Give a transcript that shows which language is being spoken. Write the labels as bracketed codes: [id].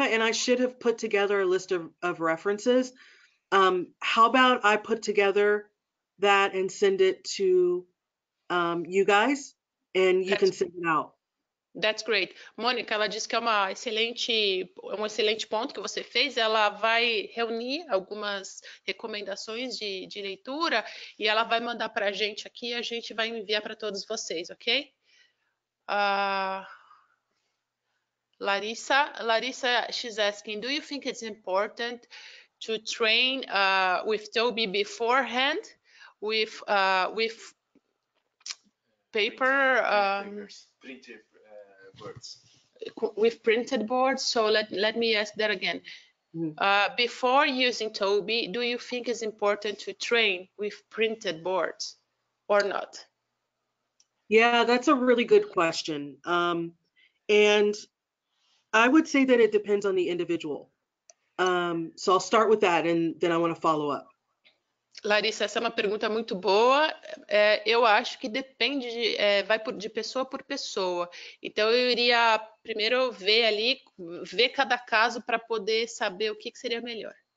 [en] And I should have put together a list of references. How about I put together that and send it to you guys, and you can send it out. That's great. [pt] Mônica, ela disse que é um excelente ponto que você fez. Ela vai reunir algumas recomendações de leitura e ela vai mandar para a gente aqui e a gente vai enviar para todos vocês, ok? [en] Larissa, she's asking, do you think it's important to train with Toby beforehand, with paper? Printed boards. With printed boards. So let me ask that again. Before using Toby, do you think it's important to train with printed boards or not? Yeah, that's a really good question. And I would say that it depends on the individual. So I'll start with that and then I want to follow up. [pt] Larissa, essa é uma pergunta muito boa. Eu acho que depende, vai de pessoa por pessoa. Então, eu iria primeiro ver cada caso para poder saber o que seria melhor.